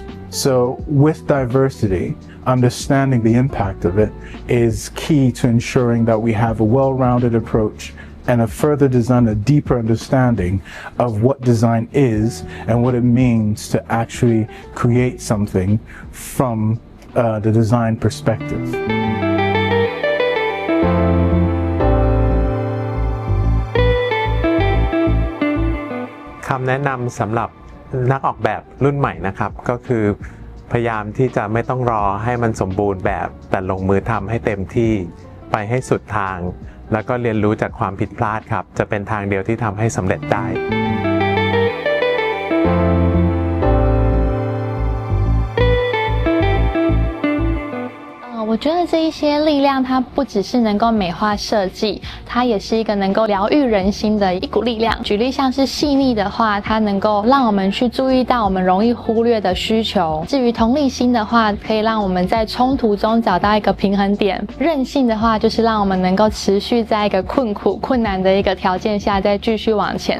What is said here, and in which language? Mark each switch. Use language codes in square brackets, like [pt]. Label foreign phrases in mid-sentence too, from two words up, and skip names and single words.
[en] So with diversity, understanding the impact of it is key to ensuring that we have a well-rounded approach and a deeper understanding of what design is and what it means to actually create something from the design perspective. [th] คำแนะนำสำหรับนักออกแบบรุ่นใหม่นะครับก็คือพยายามที่จะไม่ต้องรอให้มันสมบูรณ์แบบแต่ลงมือทำให้เต็มที่ไปให้สุดทางแล้วก็เรียนรู้จากความผิดพลาดครับจะเป็นทางเดียวที่ทำให้สำเร็จได้ [zh] 我觉得这一些力量，它不只是能够美化设计，它也是一个能够疗愈人心的一股力量。举例像是细腻的话，它能够让我们去注意到我们容易忽略的需求；至于同理心的话，可以让我们在冲突中找到一个平衡点；韧性的话，就是让我们能够持续在一个困难的一个条件下再继续往前。